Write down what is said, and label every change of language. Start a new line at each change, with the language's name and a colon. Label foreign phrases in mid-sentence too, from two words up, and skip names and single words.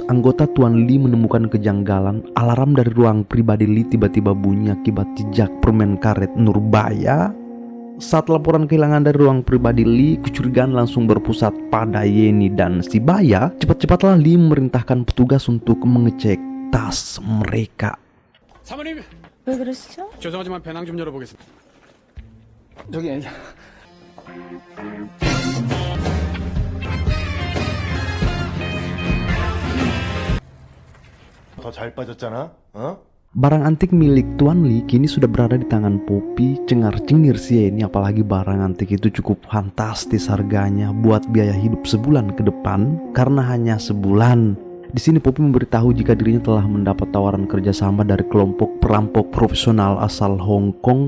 Indonesian: Anggota Tuan Lee menemukan kejanggalan. Alarm dari ruang pribadi Lee tiba-tiba bunyi akibat jejak permen karet Nurbaya. Saat laporan kehilangan dari ruang pribadi Lee, kecurigaan langsung berpusat pada Yeni dan si Baya. Cepat-cepatlah Lee memerintahkan petugas untuk mengecek tas mereka.
Korean: 사모님, 왜 그러시죠? 죄송하지만 배낭 좀 열어보겠습니다. 저기 더 잘 빠졌잖아, 어?
Indonesian: Barang antik milik Tuan Lee kini sudah berada di tangan Poppy. Cengar-cengir si Yeni, apalagi barang antik itu cukup fantastis harganya buat biaya hidup sebulan ke depan. Karena hanya sebulan. Di sini Poppy memberitahu jika dirinya telah mendapat tawaran kerjasama dari kelompok perampok profesional asal Hong Kong.